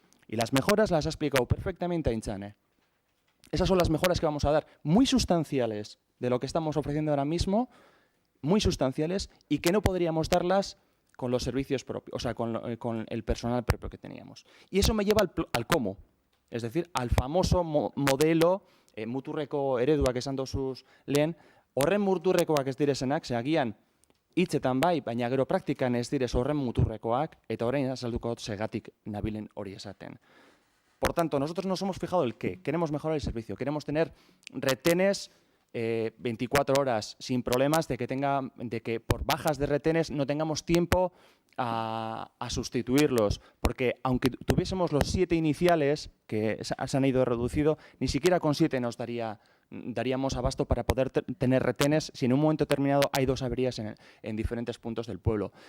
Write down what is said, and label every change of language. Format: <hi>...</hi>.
<es>Y las mejoras las ha explicado perfectamente Inchane. Esas son las mejoras que vamos a dar, muy sustanciales de lo que estamos ofreciendo ahora mismo, muy sustanciales, y que no podríamos darlas con los servicios propios, o sea, con el personal propio que teníamos. Y eso me lleva al cómo. Es decir, al famoso modelo</es> <eu>muturreko eredua que esan dozuz lehen, horren muturrekoak ez direzenak, ze agian hitzetan bai, baina gero praktikan ez direz horren muturrekoak, eta orain azalduko dut segatik nabilen hori esaten.</eu> <es>Por tanto, nosotros nos hemos fijado el qué. Queremos mejorar el servicio, queremos tener retenes 24 horas sin problemas de que por bajas de retenes no tengamos tiempo a sustituirlos, porque aunque tuviésemos los 7 iniciales que se han ido reducido, ni siquiera con 7 nos daríamos abasto para poder tener retenes si en un momento determinado hay 2 averías en diferentes puntos del pueblo.</es>